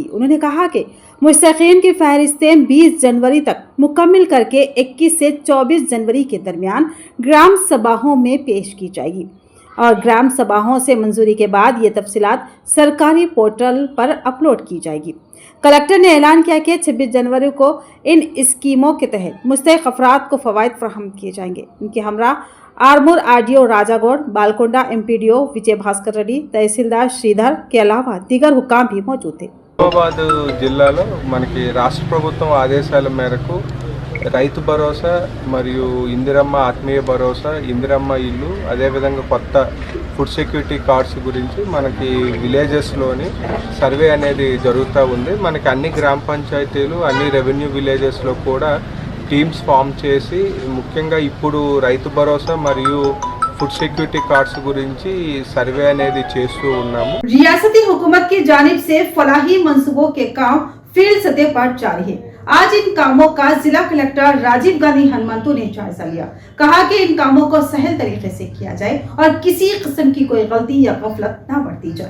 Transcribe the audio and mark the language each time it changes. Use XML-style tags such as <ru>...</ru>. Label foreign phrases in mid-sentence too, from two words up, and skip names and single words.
<ur>انہوں نے کہا کہ مستحقین کی فہرستیں 20 جنوری تک مکمل کرکے 21 سے 24 جنوری کے درمیان گرام سبھاؤں میں پیش کی جائے گی اور گرام سبھاؤں سے منظوری کے بعد یہ تفصیلات سرکاری پورٹل پر اپلوڈ کی جائے گی. کلکٹر نے اعلان کیا کہ 26 جنوری کو ان اسکیموں کے تحت مستحق افراد کو فوائد فراہم کیے جائیں گے. ان کے ہمراہ آرمور آرڈی او راجا گوڑ، بالکونڈہ ایم پی ڈی او وجے بھاسکر ریڈی، تحصیلدار شریدھر کے علاوہ دیگر حکام بھی موجود تھے.</ur> <te>నిజామాబాద్ జిల్లాలో మనకి రాష్ట్ర ప్రభుత్వం ఆదేశాల మేరకు రైతు భరోసా మరియు ఇందిరమ్మ ఆత్మీయ భరోసా, ఇందిరమ్మ ఇల్లు, అదేవిధంగా కొత్త</te> <en>food security cards</en> <te>గురించి మనకి విలేజెస్లోని సర్వే అనేది జరుగుతూ ఉంది. మనకి అన్ని గ్రామ పంచాయతీలు, అన్ని రెవెన్యూ విలేజెస్లో కూడా</te> <en>teams form</en> <te>చేసి ముఖ్యంగా ఇప్పుడు రైతు భరోసా మరియు</te> <en>food security cards</en> <te>गुरिंची सर्वे అనేది చేస్తూ ఉన్నాము।</te> <ur>ریاستی حکومت کی جانب سے فلاحی منصوبوں کے کام فیلڈ سطح پر جاری ہے. آج ان کاموں کا ضلع کلکٹر راجیو گاندھی ہنومنتو نے جائزہ لیا. کہا کہ ان کاموں کو سہل طریقے سے کیا جائے اور کسی قسم کی کوئی غلطی یا غفلت نہ برتی جائے.</ur>